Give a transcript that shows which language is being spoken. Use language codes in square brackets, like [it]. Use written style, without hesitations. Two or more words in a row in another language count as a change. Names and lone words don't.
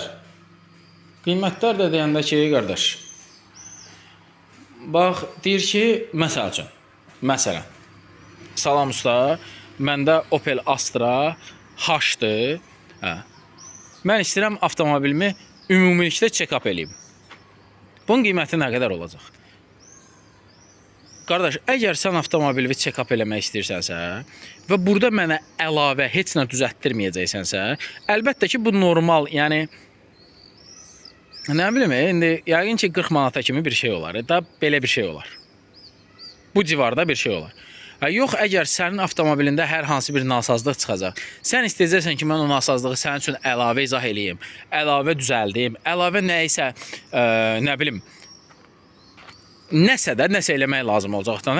[az] Qiymətlər də deyəndə ki, qardaş, bax, deyir ki, məsələn, salam usta, məndə Opel Astra H-dır. Mən istəyirəm avtomobilimi ümumilikdə check-up eləyim. Bunun qiyməti nə qədər olacaq? Qardaş, əgər sən avtomobilini check-up eləmək istəyirsənsə və burada mənə əlavə heç nə düzəltdirməyəcəksənsə, əlbəttə ki, bu normal, yəni nə bilim, indi yəqin ki 40 manata kimi bir şey olar. Da belə bir şey olar. Bu civarda bir şey olar. Yox, əgər sənin avtomobilində hər hansı bir nasazlıq çıxacaq, sən istəyəcəksən ki, mən o nasazlığı sənin üçün əlavə izah eləyim, əlavə düzəldim, əlavə nəyisə, nə bilim, nəsə eləmək lazım olacaqdan.